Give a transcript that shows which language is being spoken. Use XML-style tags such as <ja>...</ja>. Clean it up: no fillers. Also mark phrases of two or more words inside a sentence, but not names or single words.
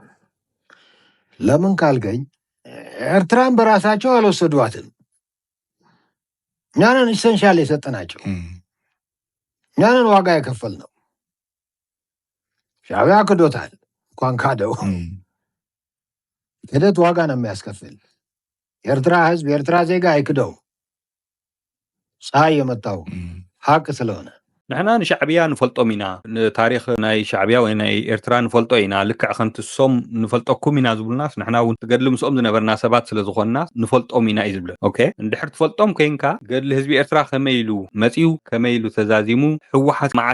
<am>ለምን ካልገኝ ኤርትራን በራሳቸው አልወሰዷትም። እኛንን ኢሰንሻል የሰጠናቸው እኛንን ዋጋ የከፈልነው። ሻዕቢያ ክዶታል እንኳን ካደው ክደት ዋጋ ነው የሚያስከፍል። የኤርትራ ህዝብ የኤርትራ ዜጋ አይክደው ፀሐይ የመጣው ሀቅ ስለሆነ</am> <ti>ንሕና ንሻዕብያ ንፈልጦም ኢና ንታሪክ ናይ ሻዕብያ ወይ ናይ ኤርትራ ንፈልጦ ኢና ልክዕ ከምትሶም ንፈልጠኩም ኢና ዝብሉናስ ንሕና እውን ትገድሊ ምስኦም ዝነበርና ሰባት ስለ ዝኾንና ንፈልጦም ኢና እዩ ዝብለ ኦኬ እንድሕር ትፈልጦም ኮይንካ ገድሊ ህዝቢ ኤርትራ ከመይ ኢሉ መፂኡ ከመይ ኢሉ ተዛዚሙ ሕወሓት መዓዝ</ti>